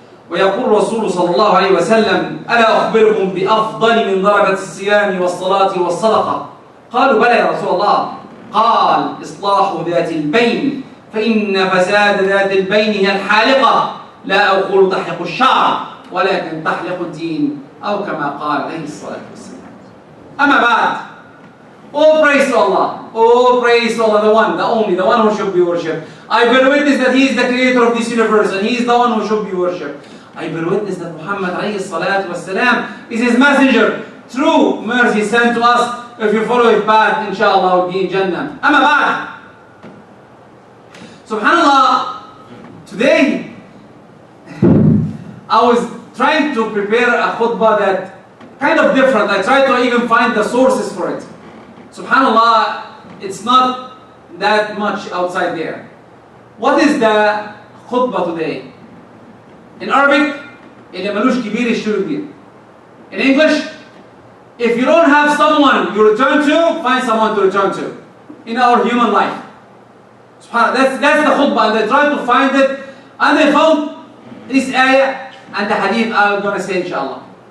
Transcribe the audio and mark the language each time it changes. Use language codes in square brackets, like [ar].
[ar] ويقول الرسول صلى الله عليه وسلم: ألا أخبركم بأفضل من درجة الصيام والصلاة والصدقة؟ قالوا: بلى يا رسول الله. قال: إصلاح ذات البين، فإن فساد ذات البين هي الحالقة، لا أقول تحلق الشعر ولكن تحلق الدين، أو كما قال عليه الصلاة والسلام. أما بعد، [en] all praise to Allah, all praise to Allah, the one, the only, the one who should be worshipped. I bear witness that He is the creator of this universe and He is the one who should be worshipped. I bear witness that Muhammad alayhi salatu wasalam is His messenger, true mercy sent to us. If you follow His path, inshallah, will be in Jannah. Amma ba'd. Subhanallah, today I was trying to prepare a khutbah that kind of different. I tried to even find the sources for it. Subhanallah, it's not that much outside there. What is the khutbah today? In Arabic, [ar] اللي ملوش كبير يشتري كبير. [en] In English, if you don't have someone you return to, find someone to return to in our human life. Subhanallah, that's the khutbah, and they tried to find it, and they found this ayah and the hadith I'm going to say inshallah.